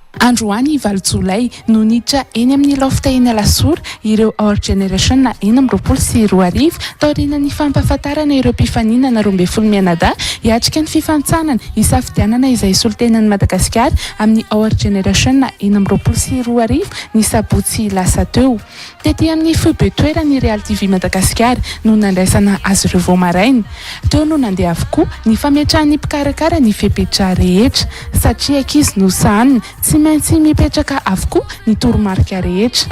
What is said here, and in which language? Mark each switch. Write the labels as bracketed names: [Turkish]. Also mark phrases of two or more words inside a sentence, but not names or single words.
[Malagasy] androany valojolay no niditra eny amin'ny lofta eny alasora ireo [English] our generation [Malagasy] na 2024 taoriana ny fampahafantarana ireo mpifaninana 12 mianadahy hiatrika ny fifantsanana isafidianana izay solitenan'ny Madagasikara amin'ny [English] our generation [Malagasy] na 2024 ny sabotsy lasa teo tety amin'ny fibetoerany Real TV Madagasikara no nandraisana azy ireo vao maraina teo no nandeha avokoa ny fametrahan'ny mpikarakara ny fepetra rehetra satria ankizy no sahanina tsy maintsy mipetraka avokoa ny toromarika rehetra